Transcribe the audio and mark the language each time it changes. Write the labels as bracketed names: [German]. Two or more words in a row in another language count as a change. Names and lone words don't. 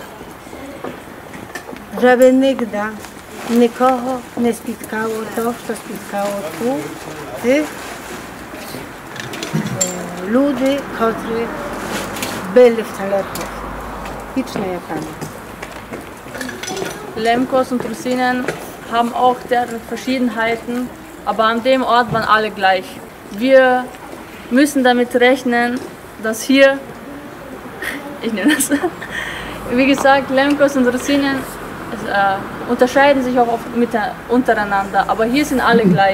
[Polish] Żeby nigdy nikogo nie spotkało to, co spotkało tu tych ludzi, którzy byli w Thalerhof. Wieczna pamięć. [German] Lemkos und Rusinen haben auch deren Verschiedenheiten, aber an dem Ort waren alle gleich. Wir müssen damit rechnen, dass hier, ich nehme das, wie gesagt, Lemkos und Rusinen unterscheiden sich auch oft untereinander, aber hier sind alle gleich.